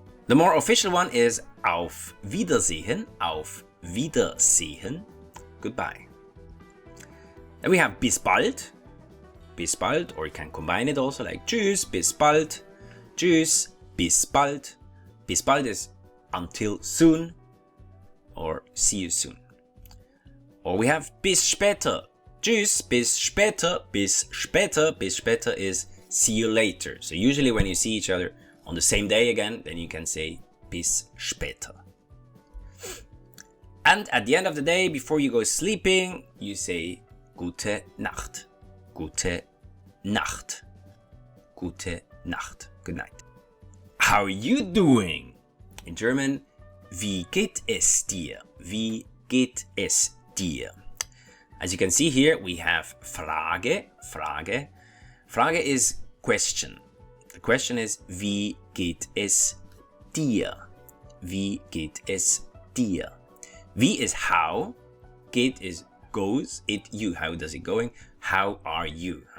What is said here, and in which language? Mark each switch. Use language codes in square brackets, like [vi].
[en] The more official one is [de] Auf Wiedersehen. Auf Wiedersehen. [en] Goodbye. Then we have [de] bis bald. Bis bald, [en] or you can combine it also like [de] Tschüss, bis bald. Tschüss, bis bald. Bis bald [en] is until soon or see you soon. Or we have [de] bis später. Tschüss, bis später, bis später. Bis später [en] is see you later. So usually when you see each other on the same day again, then you can say [de] bis später. [en] And at the end of the day, before you go sleeping, you say [de] Gute Nacht. Gute Nacht. Gute Nacht. [en] Good night. How are you doing? In German, [de] wie geht es dir? Wie geht es dir? [en] As you can see here, we have Frage. Frage. Frage is question. The question is, [de] wie geht es dir? Wie geht es dir? [en] Wie is how, geht is goes, it you, how does it going, how are you?